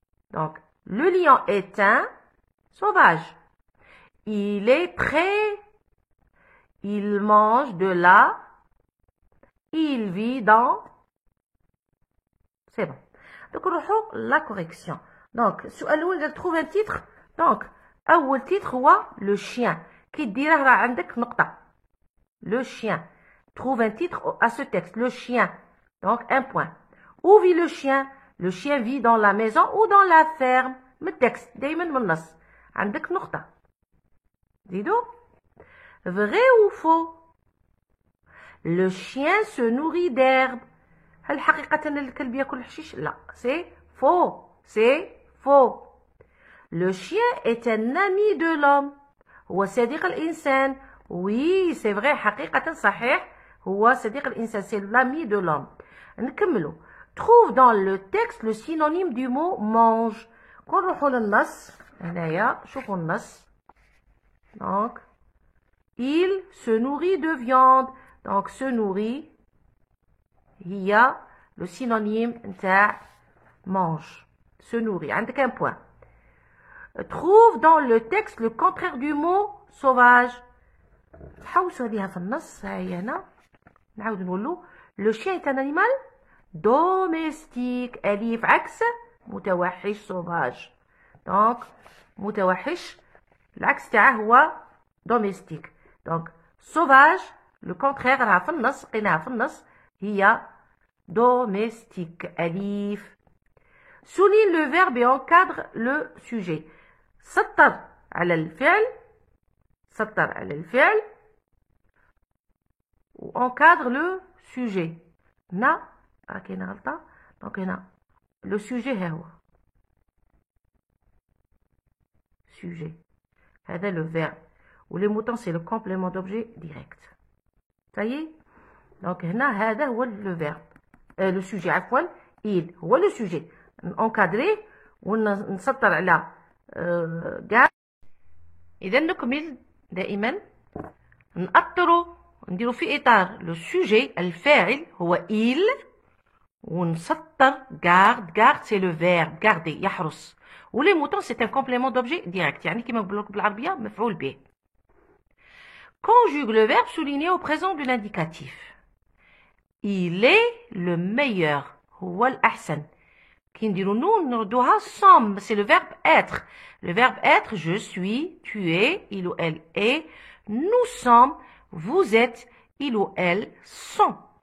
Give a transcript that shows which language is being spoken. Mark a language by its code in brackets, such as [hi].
[fr] Donc, le lion est un sauvage. Il est prêt. Il mange de là. Il vit dans. C'est bon. Donc, on retrouve la correction. Donc, [ar] السؤال الأول [fr] trouve un titre. [ar] Donc, أول titre هو [fr] le chien. [ar] كي ديره راه عندك نقطة. [fr] Le chien. trouve un titre à ce texte. Le chien. Donc, un point. Où vit le chien? Le chien vit dans la maison ou dans la ferme. [ar] من التكست دايما من النص. عندك نقطة. زيدو. [fr] Vrai ou faux? Le chien se nourrit d'herbe. [ar] هل حقيقة الكلب يأكل الحشيش؟ لا. [fr] C'est faux. C'est faux. Le chien est un ami de l'homme. [ar] هو صديق الإنسان. [fr] Oui, c'est vrai. [ar] حقيقة صحيح. هو صديق الإنسان. [fr] C'est l'ami de l'homme. [ar] نكملو. [fr] Trouve dans le texte le synonyme du mot mange. [ar] كون نروحو للنص هنايا شوفوا النص. [fr] Donc il se nourrit de viande. Donc se nourrit هي le synonyme نتاع mange. Se nourrit. عندك un point. Trouve dans le texte le contraire du mot sauvage. [ar] حوسوا عليها في النص. هاي هنا نعاود نقولو. [fr] Le chien est un animal domestique. [ar] أليف عكس متوحش sauvage. Donc متوحش العكس تاعه هو domestique. [fr] Donc sauvage le contraire [ar] راها في النص لقيناها في النص هي domestique. أليف. [fr] Souligne le verbe et encadre le sujet. [ar] سطر على الفعل. سطر على الفعل و [fr] encadre le sujet. [ar] هنا راه كاينه غلطه. دونك هنا [fr] le sujet [ar] ها هو sujet. [fr] هذا le verbe و les moutons c'est le complément d'objet direct. ça y est. [ar] دونك هنا هذا هو [fr] le verbe le sujet [ar] عفوا. il هو le sujet encadré ونسطر على كاع. اذا نكمل دائما نأطروا نديروا في اطار لو سوجي الفاعل هو il ونسطر [fr] garde c'est le verbe garder [ar] يحرس. ولي موتون [fr] c'est un complément d'objet direct [ar] يعني كما نقولوا بالعربيه مفعول به. [fr] Conjugue le verbe souligné au présent de l'indicatif. Il est le meilleur [ar] هو الأحسن. كي نديرو نون نردوها [fr] sommes c'est le verbe être. Le verbe être je suis, tu es, il ou elle est, nous sommes, vous êtes, il ou elle sont.